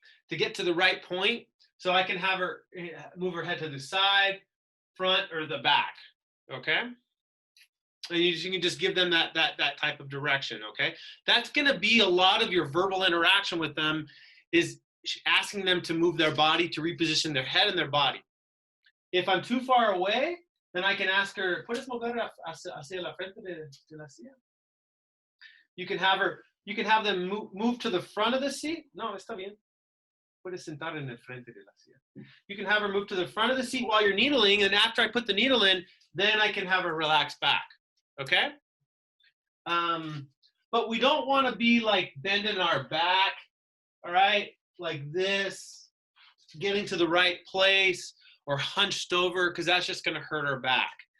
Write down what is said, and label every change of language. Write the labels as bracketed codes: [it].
[en] To get to the right point. So I can have her move her head to the side, front, or the back, okay? And you can just give them that type of direction, okay? That's gonna be a lot of your verbal interaction with them, is asking them to move their body, to reposition their head and their body. If I'm too far away, then I can ask her, [es] ¿puedes mover hacia la frente de la silla? [en] You can have them move to the front of the seat. [es] No, está bien. Puedes sentar en el frente de la silla. [en] You can have her move to the front of the seat while you're needling, and after I put the needle in, then I can have her relax back, okay? But we don't want to be like bending our back, all right? Like this, getting to the right place, or hunched over, because that's just going to hurt our back.